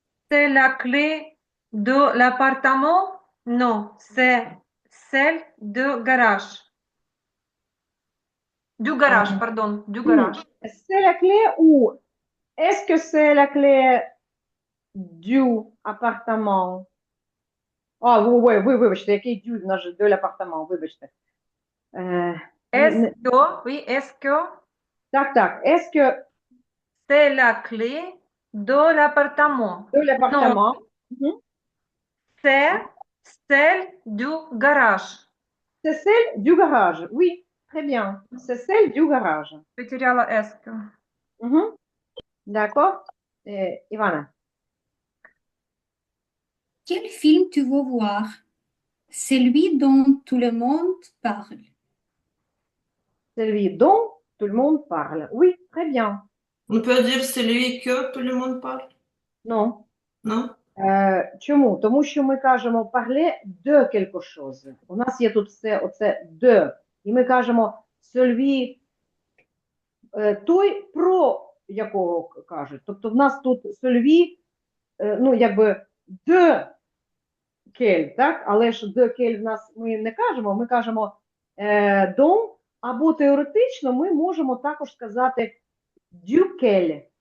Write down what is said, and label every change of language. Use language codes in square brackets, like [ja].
[fr] C'est la clé de l'appartement? Non, c'est celle du garage. Du garage, pardon, du garage. C'est la clé ou est-ce que c'est la clé du appartement? [uk] Oui, вибачте, який дю, в нас же [fr] de l'appartement, [uk] вибачте. [fr] Est-ce que, oui, est-ce que Так, est-ce que c'est la clé de l'appartement? de l'appartement? C'est celle du garage. C'est celle du garage. Oui, très bien. C'est celle du garage. [ru] Потеряла [fr] est-ce que. D'accord. Ivana. Quel film tu veux voir? Celui dont tout le monde parle. Celui dont tout le monde parle. Oui, très bien. On peut dire celui que tout le monde parle? Non. Non? [uk] Чому? Тому що ми кажемо [fr] parler de quelque chose. [uk] У нас є тут все оце de. І ми кажемо celui, той, про якого кажуть. Тобто в нас тут celui, ну якби de quel, так? Але ж de quel в нас ми не кажемо, ми кажемо dont, або теоретично ми можемо також сказати duquel.